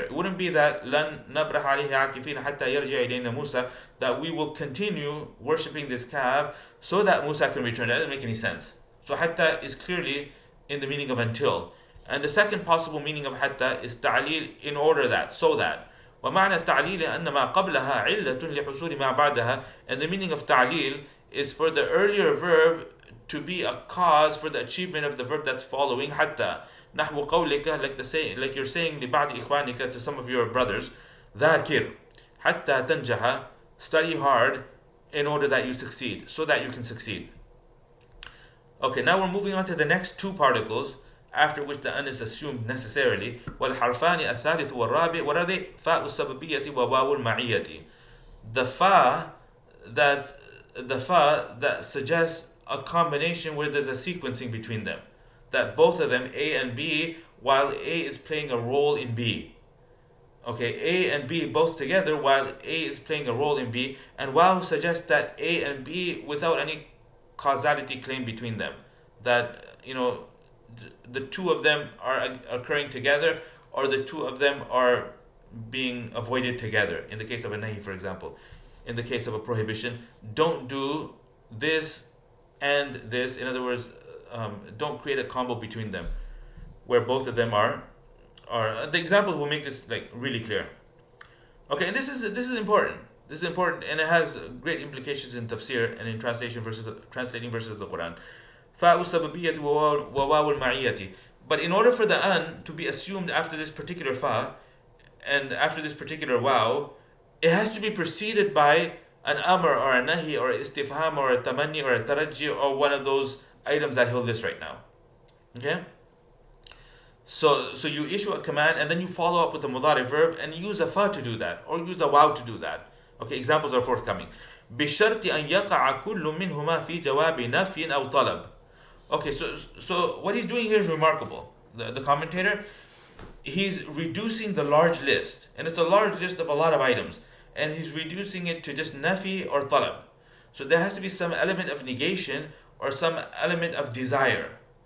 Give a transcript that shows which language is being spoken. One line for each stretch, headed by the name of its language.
English: It wouldn't be that
Arabic: لن نبرح عليه عاكفين حتى يرجع إلينا موسى,
English: that we will continue worshipping this calf so that Musa can return. That doesn't make any sense. So hatta is clearly in the meaning of until. And the second possible meaning of hatta is ta'lil, in order that, so that.
Arabic: ومعنى التعليل أن ما قبلها علة لحصول ما بعدها.
English: And the meaning of ta'lil is for the earlier verb to be a cause for the achievement of the verb that's following hatta.
Arabic: نحو قولك,
English: like you're saying
Arabic: لبعض إخوانك,
English: to some of your brothers,
Arabic: ذاكر حتى تنجح,
English: study hard in order that you succeed, so that you can succeed. Okay, now we're moving on to the next two particles, after which the an is assumed necessarily.
Arabic: والحرفان الثالث والرابع
English: what are they?
Arabic: فاء السببية وواو المعية.
English: The fa that suggests a combination where there's a sequencing between them, that both of them, A and B, while A is playing a role in B. Okay, A and B both together while A is playing a role in B, and waw suggests that A and B without any causality claim between them, that the two of them are occurring together, or the two of them are being avoided together. In the case of a nahi, for example, in the case of a prohibition, don't do this and this. In other words, don't create a combo between them where both of them are the examples will make this like really clear. Okay, and this is important. This is important, and it has great implications in tafsir and in translating verses of the Quran.
Arabic: فاء السببية وواو المعية.
English: But in order for the an to be assumed after this particular fa and after this particular waw, it has to be preceded by an amr or a nahi or a istifham or a tamanni or a taraji or one of those items that he'll list right now. Okay? So you issue a command and then you follow up with a mudari verb and use a fa to do that or use a waw to do that. Okay, examples are forthcoming.
Arabic: بشرط أن يقع كل منهما في جواب نفي أو طلب.
English: Okay, so what he's doing here is remarkable. The commentator, he's reducing the large list, and it's a large list of a lot of items, and he's reducing it to just nafi or talab. So there has to be some element of negation or some element of desire.